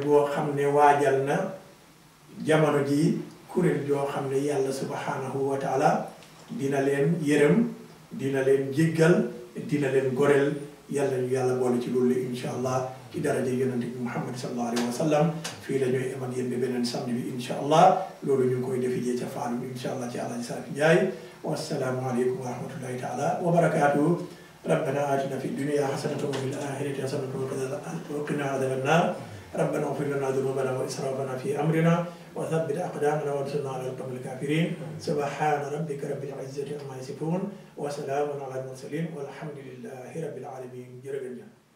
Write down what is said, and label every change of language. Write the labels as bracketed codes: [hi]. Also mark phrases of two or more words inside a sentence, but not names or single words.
[wo] goo xam ne waajal na jamono ji kuréel joo xam ne yàlla [ar] سبحانه وتعالى [wo] dina leen yërëm dina leen jéggal dina leen goreel yàlla ñu yàlla boole ci loolu [ar] إن شاء الله [wo] ci daraja yonente bi Muhammad [ar] صلى الله عليه وسلم [wo] fii la ñooy am ak yéen beneen samedi [ar] bi إن شاء الله [wo] loolu ñu ngi koy defijee ca Faalum [ar] إن شاء الله [wo] ci Alaaji Saafi Njaay [ar] والسلام عليكم ورحمة الله تعالى وبركاته ربنا آتنا في الدنيا حسنة وفي الآخرة حسنة وقنا عذاب النار ربنا اغفر لنا ذنوبنا وإسرافنا في أمرنا وثبت أقدامنا وانصرنا على القوم الكافرين سبحان ربك رب العزة عما يصفون وسلام على المرسلين والحمد لله رب العالمين جرجل